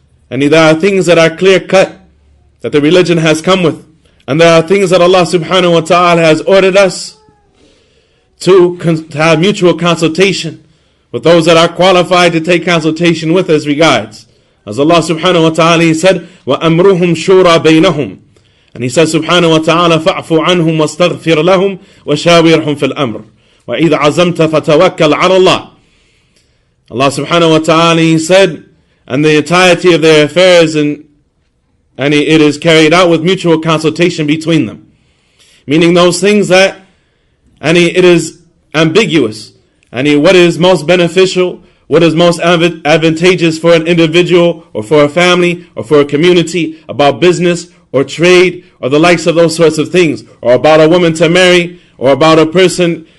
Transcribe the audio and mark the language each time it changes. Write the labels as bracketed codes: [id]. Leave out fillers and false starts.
[en] And there are things that are clear cut that the religion has come with. And there are things that Allah subhanahu wa ta'ala has ordered us to have mutual consultation with those that are qualified to take consultation with as regards. As Allah subhanahu wa ta'ala, He said, [ar] وَأَمْرُهُمْ شُورَى بَيْنَهُمْ. [en] And He said subhanahu wa ta'ala, [ar] فَاعْفُ عَنْهُمْ وَاسْتَغْفِرْ لَهُمْ وَشَاوِرْهُمْ فِي الْأَمْرِ وَإِذْ عَزَمْتَ فَتَوَكَّلْ عَلَى اللَّهِ. [en] Allah subhanahu wa ta'ala, He said, and the entirety of their affairs and it is carried out with mutual consultation between them. Meaning those things that it is ambiguous. What is most beneficial, what is most advantageous for an individual or for a family or for a community, about business or trade or the likes of those sorts of things, or about a woman to marry, or about a person